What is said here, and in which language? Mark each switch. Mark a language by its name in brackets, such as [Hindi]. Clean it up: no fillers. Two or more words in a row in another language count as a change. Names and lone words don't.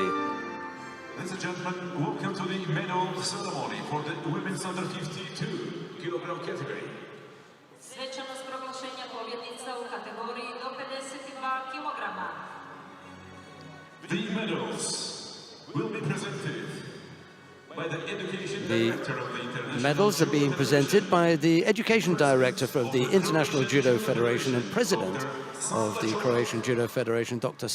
[English] Ladies and gentlemen, welcome to the medal ceremony for the women's under 52 kilogram category. [Croatian] Svečanost proglašenja pobjednica u kategoriji do 52 kilograma. [English] The medals will be presented by the education director of the international. Medals are being presented by the education director of the International Judo Federation and president of the Croatian Judo Federation, Dr.